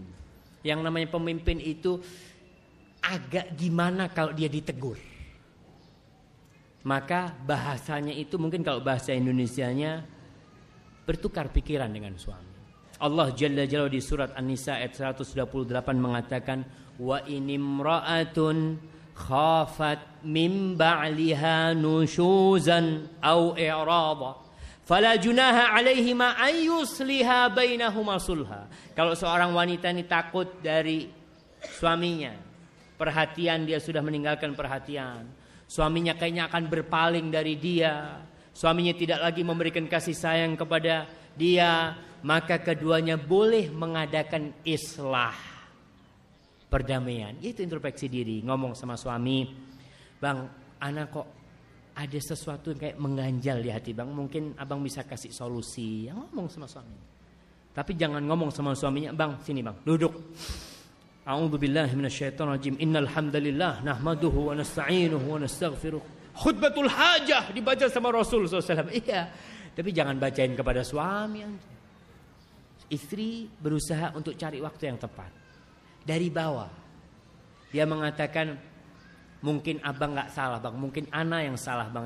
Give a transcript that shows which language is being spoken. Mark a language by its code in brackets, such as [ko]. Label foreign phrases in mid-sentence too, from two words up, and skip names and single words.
[id] Yang namanya pemimpin itu agak gimana kalau dia ditegur. Maka bahasanya itu mungkin kalau bahasa Indonesianya bertukar pikiran dengan suami. [ar] الله جل جلاله [id] di surat An-Nisa ayat 128 mengatakan, [ar] وإن امرأة خافت من بعلها نشوزا أو إعراضا فلا جناح عليهما أن يصلحا بينهما صلحا. [id] Kalau seorang wanita ini takut dari suaminya, perhatian dia sudah meninggalkan perhatian, suaminya kayaknya akan berpaling dari dia, suaminya tidak lagi memberikan kasih sayang kepada dia, maka keduanya boleh mengadakan islah, perdamaian. Itu introspeksi diri, ngomong sama suami, bang, anak kok ada sesuatu yang kayak mengganjal di hati bang, mungkin abang bisa kasih solusi. Yang ngomong sama suami. Tapi jangan ngomong sama suaminya, bang sini bang, duduk. [ar] أعوذ بالله من الشيطان الرجيم إن الحمد لله نحمده ونستعينه ونستغفره. خطبة الحاجة [id] dibaca sama Rasul SAW. Iya, tapi jangan bacain kepada suami. Istri berusaha untuk cari waktu yang tepat. Dari bawah dia mengatakan, mungkin abang gak salah bang, mungkin ana yang salah bang ya.